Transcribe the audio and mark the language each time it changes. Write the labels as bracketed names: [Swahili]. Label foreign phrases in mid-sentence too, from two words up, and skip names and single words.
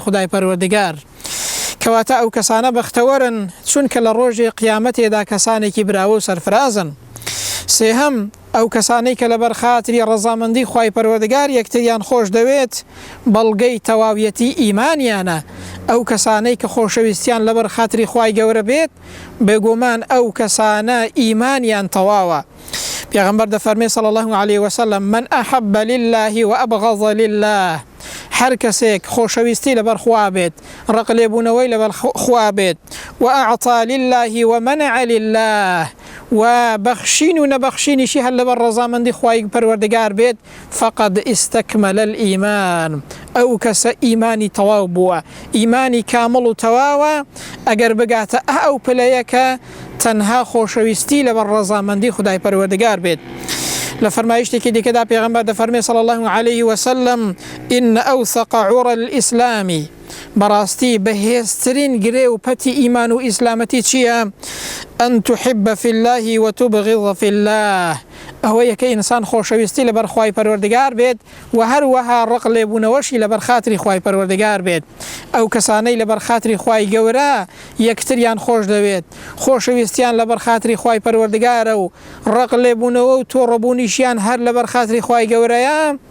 [Central Kurdish] خودای پەروەردگار کەواتە ئەو کەسانە بەختەوەرن چونکە لە ڕۆژی قیامەتێدا کەسانێکی براوە و سەرفرازن سێهەم ئەو کەسانەی کە لەبەر خاتری ڕەزامەندی خوای پەروەردگار یەکتریان خۆش دەوێت بەڵگەی تەواویەتی ئیمانیانە ئەو کەسانەی کە خۆشەویستیان لەبەر خاتری خوای گەورە بێت بێگومان ئەو کەسانە ئیمانیان تەواوە پێغەمبەر دەفەرمێ [Arabic] صلی الله عليه وسلم من أحب لله وأبغض لله [Central Kurdish] هەر کەسێک خۆشەویستی لەبەر خوا بێت ڕق لێبوونەوەی لەبەر خوا بێت [Arabic] وأعطى لله ومنع لله [Central Kurdish] و بەخشین و نەبەخشینیشی هەر لەبەر ڕەزامەندی خوای پەروەردگار بێت [Arabic] فقد استكمل الإيمان [Central Kurdish] ئەو کەسە ئیمانی تەواو بووە ئیمانی کامڵ و تەواوە ئەگەر بگاتە ئەو پلەیەکە تەنها خۆشەویستی لەبەر ڕەزامەندی خودای پەروەردگار بێت لە فەرمایشتێکی دیکەدا پێغەمبەر دەفەرمێ [Arabic] صلی الله عليه وسلم إن أوثق عرى الإسلام [Central Kurdish] بەڕاستی بەهێزترین گرێ و پەتی ئیمان و ئیسلامەتی چییە [Arabic] أن تحب في الله وتبغض في الله [Central Kurdish] ئەوەیە کە ئینسان خۆشەویستی لەبەر خوای پەروەردگار بێت و هەروەها ڕق لێبوونەوەشی لەبەر خاتری خوای پەروەردگار بێت ئەو کەسانەی لەبەر خاتری خوای گەورە یەکتریان خۆش دەوێت خۆشەویستیان لەبەر خاتری خوای پەروەردگارە و ڕق لێبوونەوە و تۆڕەبوونیشیان هەر لەبەر خاتری خوای گەورەیە